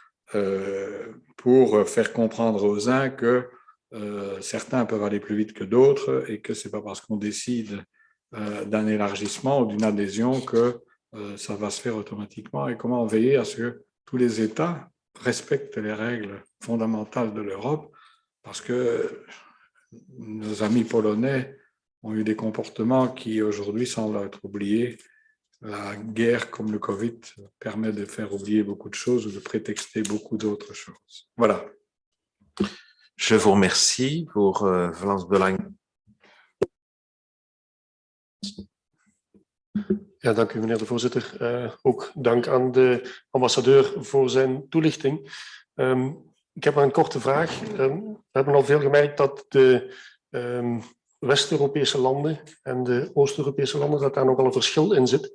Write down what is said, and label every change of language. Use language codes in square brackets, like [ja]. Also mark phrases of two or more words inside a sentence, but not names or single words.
[fr] pour faire comprendre aux uns que certains peuvent aller plus vite que d'autres et que ce n'est pas parce qu'on décide d'un élargissement ou d'une adhésion que ça va se faire automatiquement, et comment veiller à ce que tous les États respectent les règles fondamentales de l'Europe, parce que nos amis polonais ont eu des comportements qui aujourd'hui semblent être oubliés. La guerre comme le Covid permet de faire oublier beaucoup de choses ou de prétexter beaucoup d'autres choses. Voilà. Je vous remercie voor Vlaams Belang. [nl] Ja, dank u meneer de voorzitter. Ook dank aan de ambassadeur voor zijn toelichting. Ik heb maar een korte vraag. We hebben al veel gemerkt dat de West-Europese landen en de Oost-Europese landen, dat daar nogal een verschil in zit.